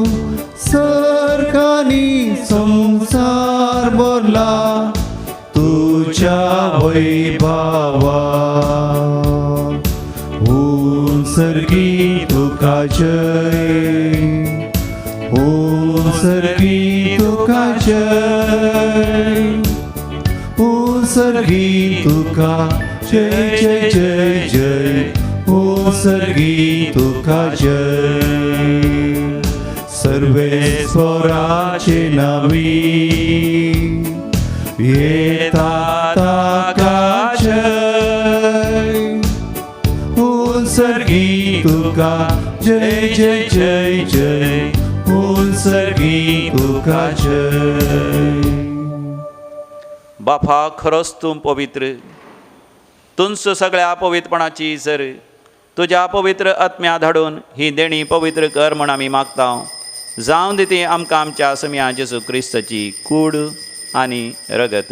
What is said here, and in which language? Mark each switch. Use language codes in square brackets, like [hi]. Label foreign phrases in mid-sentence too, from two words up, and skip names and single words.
[kok] सर्गांनी संसार भरला तुज्या वैभवा. सर्गी तुका जय. ओम सर्गी तुका जय. ओम सर्गी तुका जय जय जय जय. ओम सर्गी तुका जय. सर्वेस्पराचे नावी येता ताका जय. ओम सर्गी तुका जय जय जय जय. ओम सर्गी तुका जय. बापा खरोच तूं पवित्र. तुंच सगळ्या पवित्रपणाची जर तुज्या पवित्र आत्म्या धाडून ही देणी पवित्र कर म्हण आमी मागता. जावं दी ती आमकां आमच्या सम्या जेजू क्रिस्ताची कूड आनी रगत.